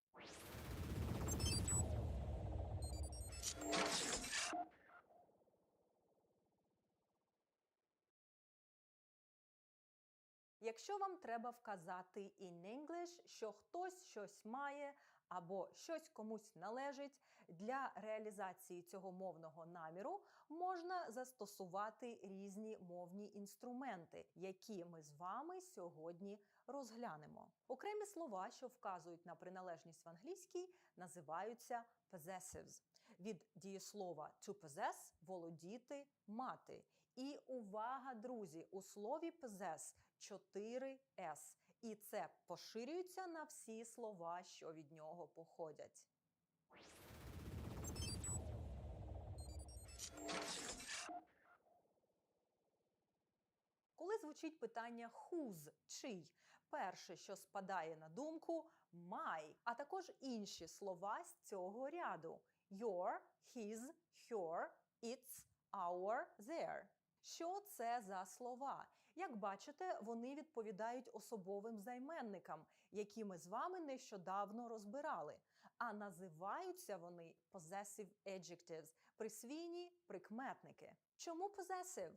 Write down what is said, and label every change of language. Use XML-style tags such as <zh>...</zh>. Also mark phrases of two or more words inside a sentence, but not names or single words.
<uk>Якщо вам треба вказати</uk> <en>in English,</en> <uk>що хтось щось має або щось комусь належить, для реалізації цього мовного наміру можна застосувати різні мовні інструменти, які ми з вами сьогодні розглянемо. Окремі слова, що вказують на приналежність в англійській, називаються possessives. Від дієслова</uk> <en>to possess –</en> <uk>володіти, мати. І увага, друзі, у слові possess 4 S. І це поширюється на всі слова, що від нього походять. Коли звучить питання whose – чий, перше, що спадає на думку – my, а також інші слова з цього ряду –</uk> <en>your, his, her, its, our, their.</en> <uk>Що це за слова? Як бачите, вони відповідають особовим займенникам, які ми з вами нещодавно розбирали. А називаються вони</uk> <en>possessive adjectives</en> <uk>– присвійні прикметники. Чому possessive?</uk>